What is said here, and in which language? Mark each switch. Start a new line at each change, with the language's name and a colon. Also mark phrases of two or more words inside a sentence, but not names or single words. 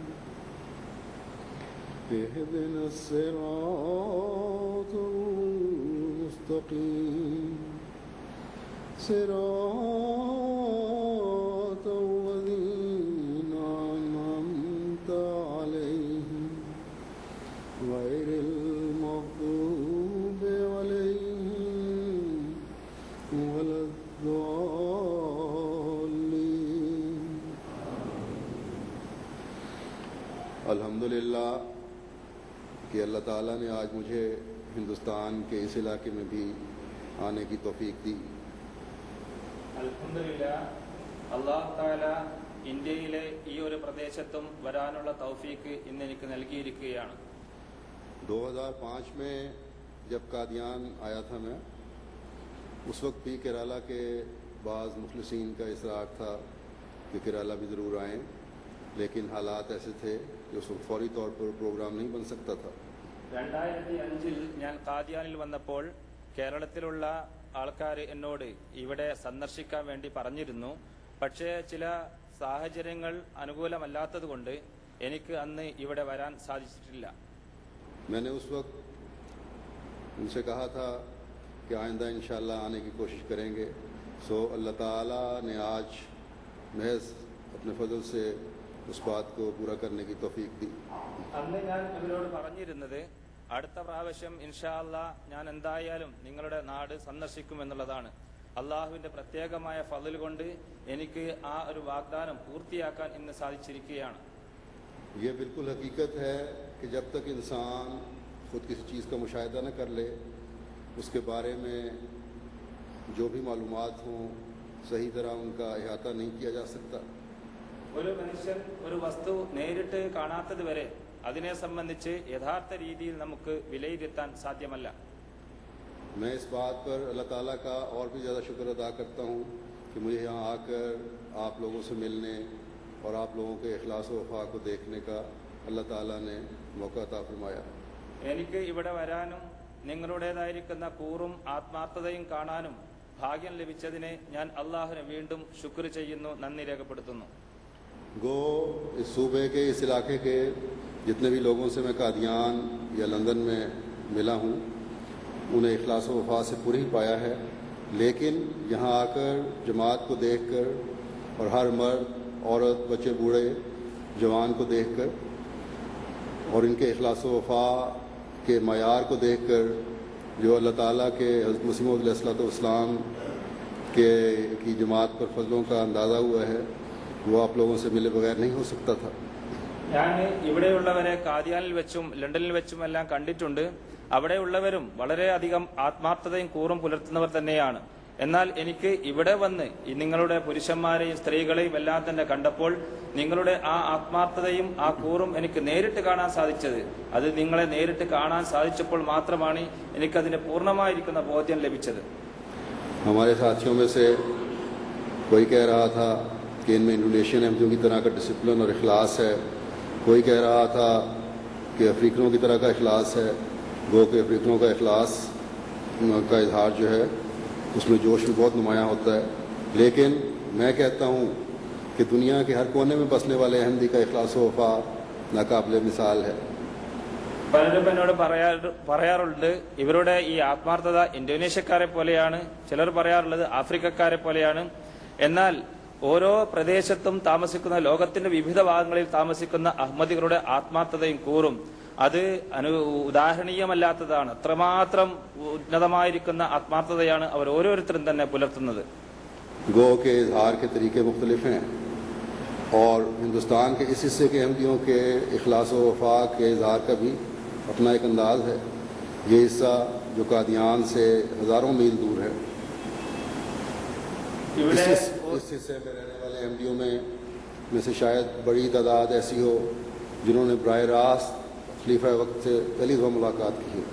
Arabic: اهدنا الصراط المستقيم صراط الذين أنعمت عليهم غير المغضوب عليهم ولا الضالين.
Urdu: الحمدللہ کہ اللہ تعالیٰ نے آج مجھے ہندوستان کے اس علاقے میں بھی آنے کی توفیق دی.
Malayalam: അൽഹംദുലില്ലാഹ്, അല്ലാഹു തആല ഇന്ത്യയിലെ ഈ ഒരു പ്രദേശത്തും വരാനുള്ള തൗഫീക്ക് ഇന്ന് എനിക്ക് നൽകിയിരിക്കുകയാണ്.
Urdu: 2005 میں جب قادیان آیا تھا میں، اس وقت بھی کیرلہ کے بعض مخلصین کا اصرار تھا کہ کیرلہ بھی ضرور آئیں، لیکن حالات ایسے تھے کہ اس وقت فوری طور پر پروگرام نہیں بن سکتا تھا.
Malayalam: 2005 ഞാൻ കാദിയാനിൽ വന്നപ്പോൾ കേരളത്തിലുള്ള ആൾക്കാർ എന്നോട് ഇവിടെ സന്ദർശിക്കാൻ വേണ്ടി പറഞ്ഞിരുന്നു. പക്ഷേ ചില സാഹചര്യങ്ങൾ അനുകൂലമല്ലാത്തതുകൊണ്ട് എനിക്ക് അന്ന് ഇവിടെ വരാൻ സാധിച്ചിട്ടില്ല.
Urdu: میں نے اس وقت ان سے کہا تھا کہ آئندہ انشاءاللہ آنے کی کوشش کریں گے. سو اللہ تعالیٰ نے آج محض اپنے فضل سے اس بات کو پورا کرنے کی توفیق دی.
Malayalam: അന്ന് ഞാൻ ഇവരോട് പറഞ്ഞിരുന്നത് അടുത്ത പ്രാവശ്യം
Arabic: إن شاء الله
Malayalam: ഞാൻ എന്തായാലും നിങ്ങളുടെ നാട് സന്ദർശിക്കുമെന്നുള്ളതാണ്. അള്ളാഹുവിന്റെ പ്രത്യേകമായ ഫضل കൊണ്ട് എനിക്ക് ആ ഒരു വാഗ്ദാനം പൂർത്തിയാക്കാൻ ഇന്ന് സാധിച്ചിരിക്കുകയാണ്.
Urdu: یہ بالکل حقیقت ہے کہ جب تک انسان خود کسی چیز کا مشاہدہ نہ کر لے، اس کے بارے میں جو بھی معلومات ہوں صحیح طرح ان کا احاطہ نہیں کیا جا سکتا.
Malayalam: ഒരു മനുഷ്യൻ ഒരു വസ്തു നേരിട്ട് കാണാത്തത് വരെ അതിനെ സംബന്ധിച്ച് യഥാർത്ഥ രീതിയിൽ നമുക്ക് വിലയിരുത്താൻ സാധ്യമല്ല.
Urdu: میں اس بات پر اللہ تعالیٰ کا اور بھی زیادہ شکر ادا کرتا ہوں کہ مجھے یہاں آ کر آپ لوگوں سے ملنے اور آپ لوگوں کے اخلاص و وفا کو دیکھنے کا اللہ تعالیٰ نے موقع عطا فرمایا.
Malayalam: എനിക്ക് ഇവിടെ വരാനും നിങ്ങളുടേതായിരിക്കുന്ന കൂറും ആത്മാർത്ഥതയും കാണാനും ഭാഗ്യം ലഭിച്ചതിനെ ഞാൻ അള്ളാഹുവിനെ വീണ്ടും ശുക്ർ ചെയ്യുന്നു, നന്ദി രേഖപ്പെടുത്തുന്നു.
Urdu: گو اس صوبے کے اس علاقے کے جتنے بھی لوگوں سے میں قادیان یا لندن میں ملا ہوں انہیں اخلاص و وفا سے پوری پایا ہے، لیکن یہاں آ کر جماعت کو دیکھ کر اور ہر مرد عورت بچے بوڑھے جوان کو دیکھ کر اور ان کے اخلاص و وفا کے معیار کو دیکھ کر جو اللہ تعالیٰ کے حضرت مسیح موعود علیہ السلام کی جماعت پر فضلوں کا اندازہ ہوا ہے، وہ آپ لوگوں سے ملے بغیر نہیں ہو سکتا تھا.
Malayalam: ഞാൻ ഇവിടെയുള്ളവരെ കാദിയാനിൽ വെച്ചും ലണ്ടനിൽ വെച്ചും എല്ലാം കണ്ടിട്ടുണ്ട്. അവിടെയുള്ളവരും വളരെയധികം ആത്മാർത്ഥതയും കൂറും പുലർത്തുന്നവർ തന്നെയാണ്. എന്നാൽ എനിക്ക് ഇവിടെ വന്ന് നിങ്ങളുടെ പുരുഷന്മാരെയും സ്ത്രീകളെയും എല്ലാം തന്നെ കണ്ടപ്പോൾ നിങ്ങളുടെ ആ ആത്മാർത്ഥതയും ആ കൂറും എനിക്ക് നേരിട്ട് കാണാൻ സാധിച്ചത്, അത് നിങ്ങളെ നേരിട്ട് കാണാൻ സാധിച്ചപ്പോൾ മാത്രമാണ് എനിക്കതിന്റെ പൂർണ്ണമായിരിക്കുന്ന ബോധ്യം ലഭിച്ചത്.
Urdu: ہمارے ساتھیوں میں سے کوئی کہہ رہا تھا کہ ان میں انڈونیشین احمدیوں کی طرح کا ڈسپلن اور اخلاص ہے. کوئی کہہ رہا تھا کہ افریقنوں کی طرح کا اخلاص ہے، گو کہ افریقنوں کا اخلاص کا اظہار جو ہے اس میں جوش بھی بہت نمایاں ہوتا ہے. لیکن میں کہتا ہوں کہ دنیا کے ہر کونے میں بسنے والے احمدی کا اخلاص و وفا ناقابلِ مثال ہے.
Malayalam: പലരും എന്നോട് പറയാറുണ്ട് ഇവരുടെ ഈ ആത്മാർത്ഥത ഇന്തോനേഷ്യക്കാരെ പോലെയാണ്, ചിലർ പറയാറുള്ളത് ആഫ്രിക്കക്കാരെ പോലെയാണ്. എന്നാൽ ഓരോ പ്രദേശത്തും താമസിക്കുന്ന, ലോകത്തിന്റെ വിവിധ ഭാഗങ്ങളിൽ താമസിക്കുന്ന അഹമ്മദികളുടെ ആത്മാർത്ഥതയും കൂറും അത് ഉദാഹരണീയമല്ലാത്തതാണ്. അത്രമാത്രം ഉന്നതമായിരിക്കുന്ന ആത്മാർത്ഥതയാണ് അവർ ഓരോരുത്തരും തന്നെ പുലർത്തുന്നത്.
Urdu: گو کہ اظہار کے طریقے مختلف ہیں اور ہندوستان کے اس حصے کے احمدیوں کے اخلاص و وفا کے اظہار کا بھی اپنا ایک انداز ہے. یہ حصہ جو قادیان سے ہزاروں میل دور ہے، اس حصے میں رہنے والے احمدیوں میں سے شاید بڑی تعداد ایسی ہو جنہوں نے براہِ راست خلیفۂ وقت سے پہلی دفعہ ملاقات کی ہے.